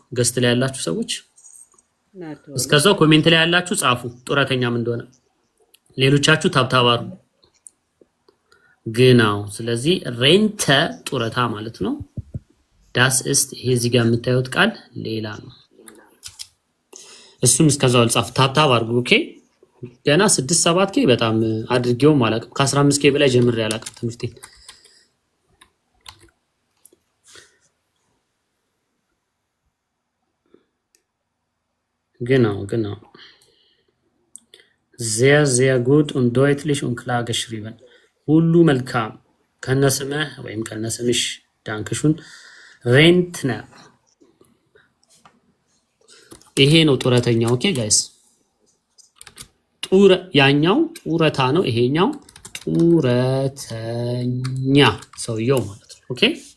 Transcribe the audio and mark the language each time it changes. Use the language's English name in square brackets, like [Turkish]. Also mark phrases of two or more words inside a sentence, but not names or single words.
[Amharic] ገስት ላይ ያላችሁ ሰዎች እስከዛው ኮሜንት ላይ ያላችሁ ጻፉ ጡረተኛም እንደሆነ። ሌሎቻችሁ ታብታባሩ ግናው። ስለዚህ ሬንተ ጡረታ ማለት ነው። [German] das ist [Amharic] ይሄ እዚህ ጋር የምታዩት ቃል ሌላ ነው። እሱን እስከዛው አልጻፍ ታብታብ አድርጉ። ኦኬ ገና 6 7 ኬ በጣም አድርጌውም አላውቅም። ከ15 ኬ በላይ ጀምሬ አላውቅም ትምህርቴ። [German] genau sehr sehr gut und deutlich und klar geschrieben [Amharic] ሁሉ መልካም ከነስምህ ወይም ከነስምሽ [German] Dankeschön Rentner [Amharic] ይሄ ነው ጡረተኛ። ኦኬ ጋይስ ያኛው ጡረታ ነው፣ ይሄኛው ጡረተኛ ሰውየው ማለት ነው። ኦኬ